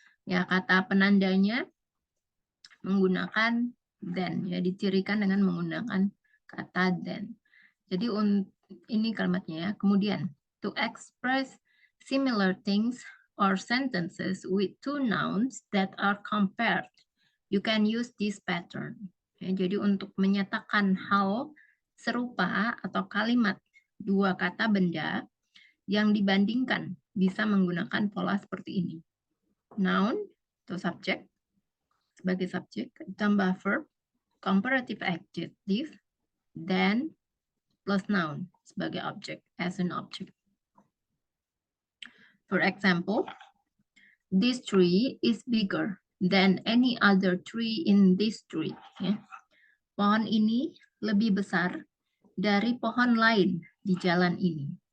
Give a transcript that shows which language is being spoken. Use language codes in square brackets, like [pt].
[id] Ya, kata penandanya menggunakan than ya, dicirikan dengan menggunakan kata than. Jadi ini kalimatnya ya. Kemudian [en] to express similar things or sentences with two nouns that are compared, you can use this pattern. [id] Ya, jadi untuk menyatakan hal serupa atau kalimat dua kata benda yang dibandingkan bisa menggunakan pola seperti ini. [en] Noun [id] atau [en] subject [id] sebagai subjek, tambah [en] verb, comparative adjective, then plus noun [id] sebagai objek, [en] as an object. For example, this tree is bigger than any other tree in this street. [id] Ya. Pohon ini lebih besar dari pohon lain di jalan ini.